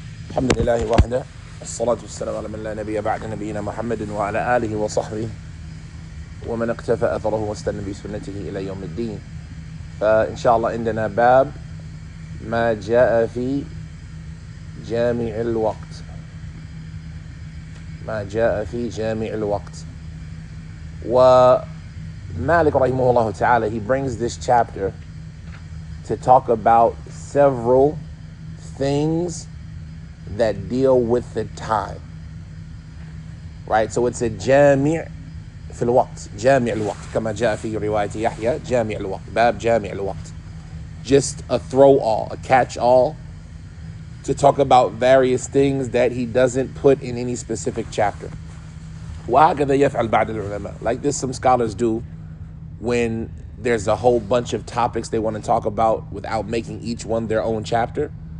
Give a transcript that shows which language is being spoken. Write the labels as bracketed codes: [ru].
[ar] الحمد لله وحده الصلاة والسلام على من لا نبي بعد نبينا محمد وعلى آله وصحبه ومن اقتفى أثره واستنى بسنته إلى يوم الدين. فإن شاء الله عندنا باب ما جاء في جامع الوقت. ما جاء في جامع الوقت. ومالك رحمه الله تعالى, [en] he brings this chapter to talk about several things that deal with the time, right? So it's a [ar] جامع في الوقت, جامع الوقت كما جاء في رواية يحيى جامع الوقت, باب جامع الوقت. [en] Just a throw all, a catch all to talk about various things that he doesn't put in any specific chapter. [ar] وهكذا يفعل بعض العلماء. [en] Like this some scholars do when there's a whole bunch of topics they want to talk about without making each one their own chapter.